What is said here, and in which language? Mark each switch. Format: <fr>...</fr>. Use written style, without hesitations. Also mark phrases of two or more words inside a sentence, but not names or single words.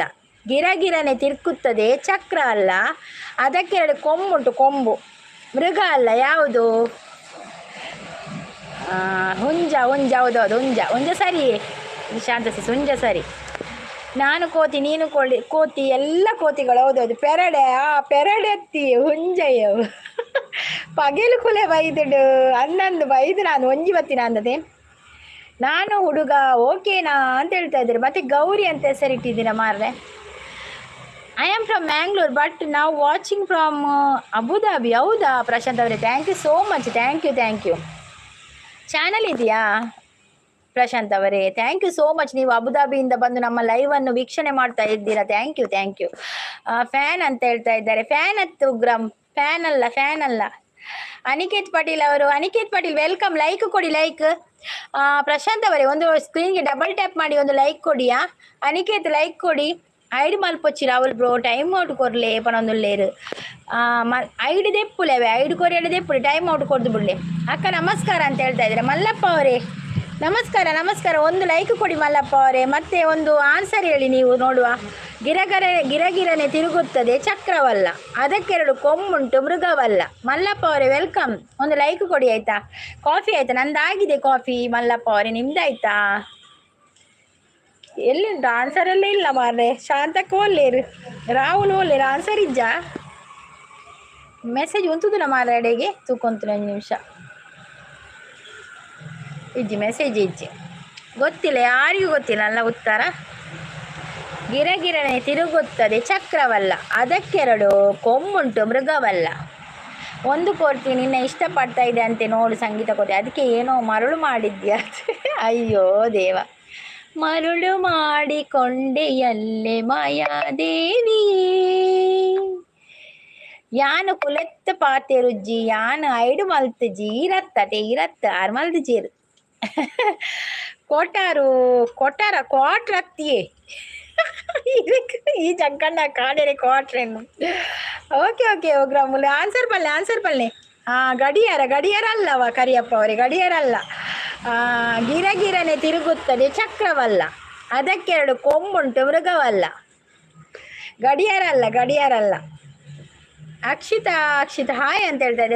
<kn>ಗಿರಗಿರನೆ ತಿರುಗುತ್ತದೆ ಚಕ್ರ ಅಲ್ಲ, ಅದಕ್ಕೆರಡು ಕೊಂಬುಂಟು ಕೊಂಬು, ಮೃಗ ಅಲ್ಲ. ಯಾವುದು? ಹುಂಜ. ಹೌದೌದು, ಹುಂಜ ಸರಿ ಶಾಂತಸಿಸ್, ಹುಂಜ ಸರಿ. ನಾನು ಕೋತಿ, ನೀನು ಕೋತಿ, ಎಲ್ಲ ಕೋತಿಗಳು. ಹೌದೌದು.</kn> <tcy>ಪೆರಡೆತ್ತಿ ಹುಂಜಯ್ಯವು ಪಗೆಲು ಕುಲೆ ಬೈದುಡು ಅನ್ನಂದು ಬೈದು ನಾನು ಒಂಜಿ ಬತ್ತಿನ ಅಂದದೆ.</tcy> <kn>ನಾನು ಹುಡುಗ ಓಕೆನಾ ಅಂತ ಹೇಳ್ತಾ ಇದ್ದಾರೆ. ಮತ್ತೆ ಗೌರಿ ಅಂತ ಹೆಸರಿಟ್ಟಿದ್ದೀರಾ ಮಾರ್ರೆ.</kn> <en>I am from Mangalore but ನಾವು watching from Abu Dhabi.</en> <kn>ಹೌದಾ ಪ್ರಶಾಂತ್ ಅವರೇ,</kn> <en>thank you so much. thank you.</en> <kn>ಚಾನಲ್ ಇದೆಯಾ ಪ್ರಶಾಂತ್ ಅವರೇ,</kn> <en>thank you so much.</en> <kn>ನೀವು ಅಬುದಾಬಿಯಿಂದ ಬಂದು ನಮ್ಮ ಲೈವ್ ಅನ್ನು ವೀಕ್ಷಣೆ ಮಾಡ್ತಾ ಇದ್ದೀರಾ.</kn> <en>thank you thank you.</en> <kn>ಫ್ಯಾನ್ ಅಂತ ಹೇಳ್ತಾ ಇದ್ದಾರೆ. ಫ್ಯಾನ್ ಹತ್ತು ಗ್ರಾಮ್. ಫ್ಯಾನ್ ಅಲ್ಲ. ಅನಿಕೇತ್ ಪಾಟೀಲ್ ಅವರು, ಅನಿಕೇತ್ ಪಾಟೀಲ್ ವೆಲ್ಕಮ್. ಲೈಕ್ ಕೊಡಿ, ಲೈಕ್. ಪ್ರಶಾಂತ್ ಅವರೇ, ಒಂದು ಸ್ಕ್ರೀನ್ಗೆ</kn> <en>double tap</en> <kn>ಮಾಡಿ ಒಂದು ಲೈಕ್ ಕೊಡಿಯಾ. ಅನಿಕೇತ್ ಲೈಕ್ ಕೊಡಿ.</kn> <tcy>ಐಡ್ ಮಲ್ಪೊಚ್ಚಿ ರಾಹುಲ್ ಬ್ರೋ,</tcy> <en>time out</en> <tcy>ಕೊರ್ಲೆ ಪನೊಂದುಲ್ಲೇರು. ಐಡ್ ದೆಪ್ಪುಲೆವೆ, ಐಡ್ ಕೊರಿಯಡೆ ದೆಪ್ಪುಲೆ,</tcy> <en>time out</en> <tcy>ಕೊಡ್ದು ಬಿಡ್ಲೆ.</tcy> <kn>ಅಕ್ಕ ನಮಸ್ಕಾರ ಅಂತ ಹೇಳ್ತಾ ಇದ್ದಾರೆ. ಮಲ್ಲಪ್ಪ ಅವರೇ ನಮಸ್ಕಾರ. ಒಂದು ಲೈಕ್ ಕೊಡಿ ಮಲ್ಲಪ್ಪ ಅವರೇ. ಮತ್ತೆ ಒಂದು ಆನ್ಸರ್ ಹೇಳಿ ನೀವು ನೋಡುವ. ಗಿರಗಿರನೆ ತಿರುಗುತ್ತದೆ ಚಕ್ರವಲ್ಲ, ಅದಕ್ಕೆರಡು ಕೊಂಬುಂಟು ಮೃಗವಲ್ಲ. ಮಲ್ಲಪ್ಪ ಅವರೇ ವೆಲ್ಕಮ್. ಒಂದು ಲೈಕ್ ಕೊಡಿ ಆಯ್ತಾ. ಕಾಫಿ ಆಯ್ತಾ? ನಂದಾಗಿದೆ ಕಾಫಿ. ಮಲ್ಲಪ್ಪ ಅವರೇ ನಿಮ್ದಾಯ್ತಾ? ಎಲ್ಲಿಂದ ಆನ್ಸರ್ ಎಲ್ಲ ಇಲ್ಲ ಮಾರ್ರೆ.</kn> <tcy>ಶಾಂತಕ್ಕೆ ಓಲ್ಲೇರು, ರಾಹುಲ್ ಓಲ್ಲೇರು. ಆನ್ಸರ್ ಇಜ್ಜ ಮೆಸೇಜ್ ಉಂತುದಿಲ್ಲ ಮಾರ್ರೆ. ಅಡೆಗೆ ತೂಕೊಂತು 1 ನಿಮಿಷ ಇಜ್ಜಿ ಮೆಸೇಜ್ ಇಜ್ಜಿ.</tcy> <kn>ಗೊತ್ತಿಲ್ಲ, ಯಾರಿಗೂ ಗೊತ್ತಿಲ್ಲ ಅಲ್ಲ ಉತ್ತರ. ಗಿರಗಿರನೆ ತಿರುಗುತ್ತದೆ ಚಕ್ರವಲ್ಲ, ಅದಕ್ಕೆರಡು ಕೊಂಬುಂಟು ಮೃಗವಲ್ಲ. ಒಂದು ಕೋರ್ತಿ ನಿನ್ನ ಇಷ್ಟಪಡ್ತಾ ಇದೆ ಅಂತೆ ನೋಡು ಸಂಗೀತ ಕೋತಿ. ಅದಕ್ಕೆ ಏನೋ ಮರಳು ಮಾಡಿದ್ಯಾ? ಅಯ್ಯೋ ದೇವ. ಮರುಳು ಮಾಡಿಕೊಂಡೆಯಲ್ಲೇ ಮಾಯಾದೇವಿಯೇ,</kn> <tcy>ಯಾನು ಕುಲೆತ್ತ ಪಾತೆ ರುಜ್ಜಿ, ಯಾನು ಐಡು ಮಲ್ತು ಜೀರತ್ತೆ ಇರತ್ತ ಆರು ಮಲ್ದು ಜೀರು. ಕ್ವಾಟ್ರತ್ತಿಯೇ ಈ ಜಗ್ಗಣ್ಣ ಕಾಡೇರೆ ಕ್ವಾಟ್ರೇನು. ಓಕೆ ಗ್ರಾಮುಲ್ ಆನ್ಸರ್ ಪಲ್ಲೆ.</tcy> <kn>ಗಡಿಯಾರ ಅಲ್ಲವ ಕರಿಯಪ್ಪ ಅವರೇ, ಗಡಿಯಾರ ಅಲ್ಲ. ಗಿರಗಿರನೆ ತಿರುಗುತ್ತದೆ ಚಕ್ರವಲ್ಲ, ಅದಕ್ಕೆರಡು ಕೊಂಬುಂಟು ಮೃಗವಲ್ಲ. ಗಡಿಯಾರ ಅಲ್ಲ. ಅಕ್ಷಿತಾ ಹಾಯ್ ಅಂತ ಹೇಳ್ತಾ ಇದ್ದಾರೆ.</kn>